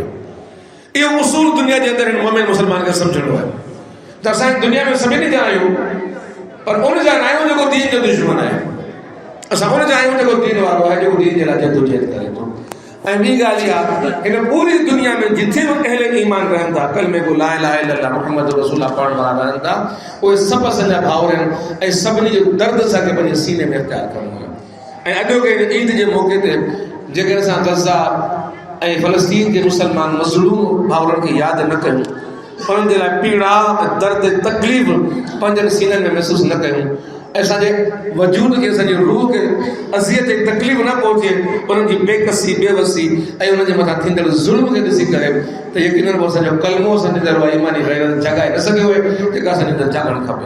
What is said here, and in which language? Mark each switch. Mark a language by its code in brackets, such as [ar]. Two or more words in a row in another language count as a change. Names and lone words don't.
[sd] इहो उसूल दुनिया जे अंदरि मोमिन मुस्लमान खे सम्झणो आहे त असां दुनिया में सभिनी जा आहियूं, पर उन जा न आहियूं जेको दीन जो दुश्मन आहे। असां उन जा आहियूं जेको दीन वारो आहे, जेको दीन जे लाइ जदोजहद करे थो। ऐं ॿी ॻाल्हि इहा, हिन पूरी दुनिया में जिथे बि अहले ईमान रहनि था, कलमे को [ar] لا إله إلا الله محمد رسول الله [sd] पढ़ण वारा रहनि था, उहे सभु असांजा भाउर आहिनि ऐं सभिनी जो दर्द असांखे पंहिंजे सीने में इख़्तियार करिणो आहे। ऐं अॼोके ईद जे मौक़े ते जेकर असां गज़ा ऐं फ़लस्तीन जे मुस्लमान मज़लूम भाउरनि खे यादि न कयूं, उन्हनि जे लाइ पीड़ा दर्द तकलीफ़ पंहिंजनि सीननि में महसूसु न कयूं, ऐं असांजे वजूद खे असांजे रूह खे अज़ियत ऐं तकलीफ़ न पहुचे, उन्हनि जी बेकसी बेवसी ऐं उन्हनि जे मथां थींदड़ ज़ुल्म खे ॾिसी करे त यकीनन असांजो कलमो असांजे अंदरि ईमानी गैरत जॻाए न सघियो आहे, जेका असांजे अंदरि जाॻणु खपे।